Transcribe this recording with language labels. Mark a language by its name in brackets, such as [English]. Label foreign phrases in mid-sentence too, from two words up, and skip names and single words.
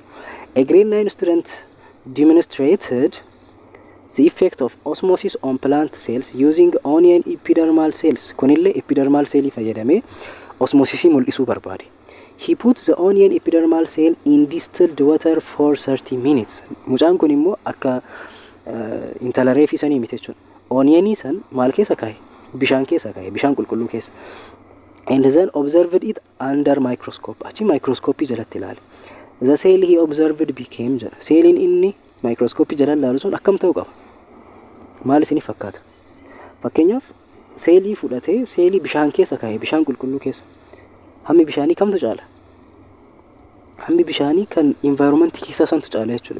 [English] A grade 9 student demonstrated the effect of osmosis on plant cells using onion epidermal cells. [Oromo] Kunillee epidermal cell fayyadamee osmosisii mul'isuu barbaade. [English] He put the onion epidermal cell in distilled water for 30 minutes. [Oromo] Mucaan kun immoo akka intala reefii sanii miti jechuudha. Onionii san maal keessa kaa'e? Bishaan keessa kaa'e, bishaan qulqulluu keessa. [English] And then observed it under microscope. [Oromo] Achi microscope jalatti ilaale. [English] The cell he observed became jala. [Oromo] Seeliin inni microscope jala ilaalu sun akkam ta'uu qaba? Maal isinii fakkaata? Fakkeenyaaf seelii fudhatee seelii bishaan keessa kaa'e, bishaan qulqulluu keessa. Hammi bishaanii kamtu caala? Hammi bishaanii kan environment keessa santu caala jechuudha.